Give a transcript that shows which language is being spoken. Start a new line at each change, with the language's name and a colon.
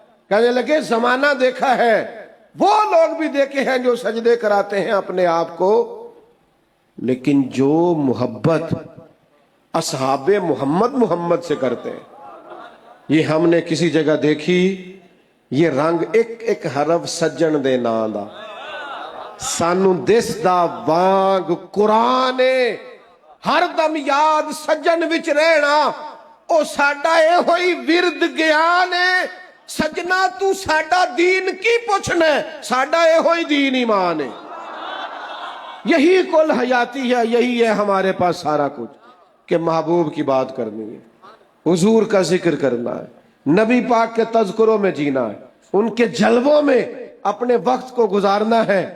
Urdu: کہنے لگے زمانہ دیکھا ہے، وہ لوگ بھی دیکھے ہیں جو سجدے کراتے ہیں اپنے آپ کو، لیکن جو محبت اصحاب محمد محمد سے کرتے ہیں یہ ہم نے کسی جگہ دیکھی.
Punjabi: یہ رنگ ایک ایک حرف سجن دے نام دا سانو دس دا وانگ قرآن ہر دم یاد سجن وچ رہنا، او ساڈا اے ہوئی ورد گیان ہے. سجنا تو ساڈا دین کی پوچھنا ہے، ساڈا اے ہوئی دین ایمان ہے.
Urdu: یہی کل حیاتی ہے، یہی ہے ہمارے پاس سارا کچھ کہ محبوب کی بات کرنی ہے، حضور کا ذکر کرنا ہے، نبی پاک کے تذکروں میں جینا ہے، ان کے جلووں میں اپنے وقت کو گزارنا ہے.